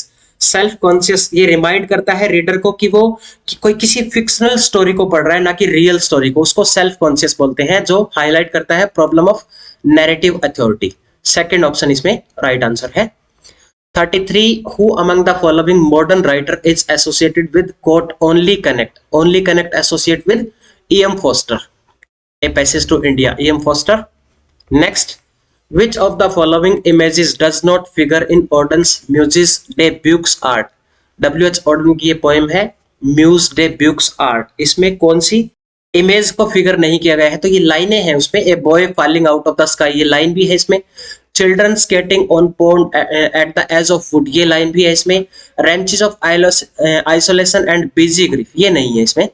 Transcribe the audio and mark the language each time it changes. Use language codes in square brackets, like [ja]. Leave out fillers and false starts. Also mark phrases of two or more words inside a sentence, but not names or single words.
[en] self conscious [hi] ये रिमाइंड करता है रीडर को कि वो कोई किसी [en] fictional story [hi] को पढ़ रहा है, ना कि [en] real story [hi] को, उसको [en] self conscious [hi] बोलते हैं, जो हाईलाइट करता है [en] problem of narrative authority. second option इसमें right answer है 33 who among the following modern writer is associated with quote only connect only connect associate with E.M. Forster, A Passage to India, E.M. Forster. Next, which of the following images does not figure in Auden's Muses de Buc's art? W.H. [hi] Auden की ये पोएम है म्यूज डे ब्यूक्स आर्ट, इसमें कौन सी इमेज को फिगर नहीं किया गया है? तो ये लाइनें हैं उसमें, [en] a boy falling out of the sky, [hi] ये लाइन भी है इसमें। [en] children skating on pond at the edge of wood, [hi] ये लाइन भी है इसमें। [en] wrenches of isolation and busy grief, [hi] ये नहीं है इसमें।